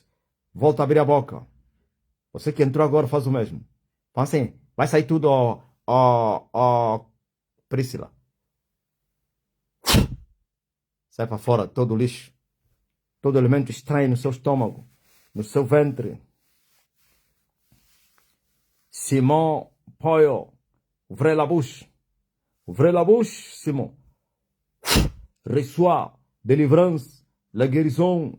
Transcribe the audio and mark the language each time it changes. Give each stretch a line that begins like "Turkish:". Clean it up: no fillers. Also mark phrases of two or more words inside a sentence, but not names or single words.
Portuguese: Volta a abrir a boca. Você que entrou agora faz o mesmo. Faz assim, vai sair tudo, Priscila. Sai para fora todo o lixo. Todo elemento estranho no seu estômago, no seu ventre.
French: Simon Poyo, ouvrez la bouche. Ouvrez la bouche, Simon. Reçois délivrance, la guérison.